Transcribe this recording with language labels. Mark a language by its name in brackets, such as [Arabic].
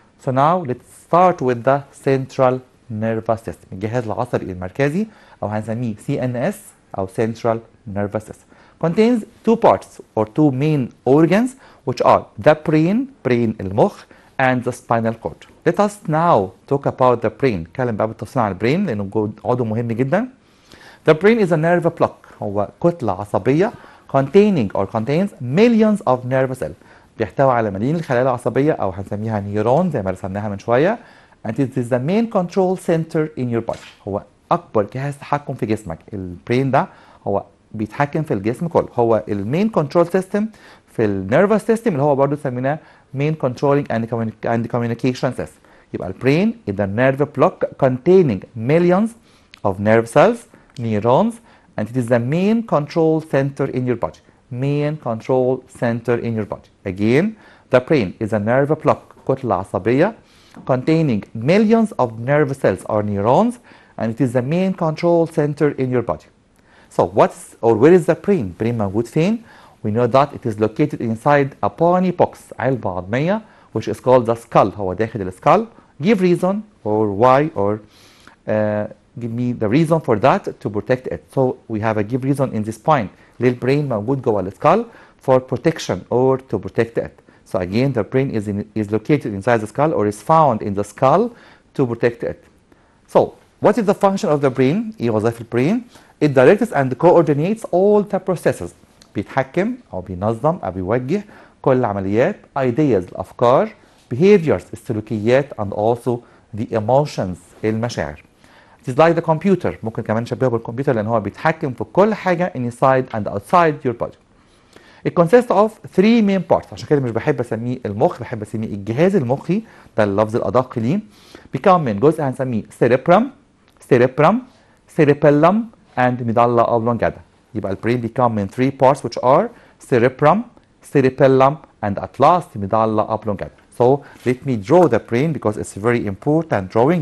[English] So now let's start with the central nervous system [Arabic] الجهاز العصبي المركزي أو هنسميه [English] CNS أو central nervous system. Contains two parts or two main organs which are the brain المخ and the spinal cord. Let us now talk about the brain. [Arabic] نتكلم بقى بالتفصيل عن البرين لأنه عضو مهم جدا. [English] The brain is a nerve block. [Arabic] هو كتلة عصبية [English] containing or contains millions of nerve cells. [Arabic] بيحتوي على ملايين الخلايا العصبية أو هنسميها نيورون زي ما رسمناها من شوية. [English] And it is the main control center in your body. [Arabic] هو أكبر جهاز تحكم في جسمك. البرين ده هو بيتحكم في الجسم كله. هو المين كنترول سيستم في النيرفس سيستم اللي هو برضه سميناه [English] main controlling and communication system. يبقى البرين is a nerve block containing millions of nerve cells, neurons, and it is the main control center in your body. Main control center in your body. Again, the brain is a nerve block [Arabic] كتلة عصبية [English] containing millions of nerve cells or neurons, and it is the main control center in your body. So where is the brain? Brain [Arabic] موجود فين؟ [English] We know that it is located inside a bony box [Arabic] علبة عظمية [English] which is called the skull. [Arabic] هو داخل السكال. [English] Give reason or why or give me the reason for that to protect it. So we have a give reason in this point. [Arabic] ليه البرين موجود جوه السكال [English] for protection or to protect it. So again the brain is located inside the skull or is found in the skull to protect it. So what is the function of the brain? [Arabic] إيه وظائف البرين? [English] It directs and coordinates all the processes. [Arabic] بيتحكم أو بينظم أو بيوجه كل العمليات ideas الأفكار behaviors السلوكيات and also the emotions المشاعر. [English] It is like the computer. [Arabic] ممكن كمان نشبهه بالكمبيوتر لأن هو بيتحكم في كل حاجة [English] inside and outside your body. It consists of three main parts. [Arabic] عشان كده مش بحب أسميه المخ، بحب أسميه الجهاز المخي، ده اللفظ الأدق ليه. بيكون من جزء هنسميه cerebrum, cerebellum and medulla oblongata. يبقى البرين بيكون من [English] three parts which are cerebrum, cerebellum and at last medulla oblongata. So let me draw the brain because it's very important drawing.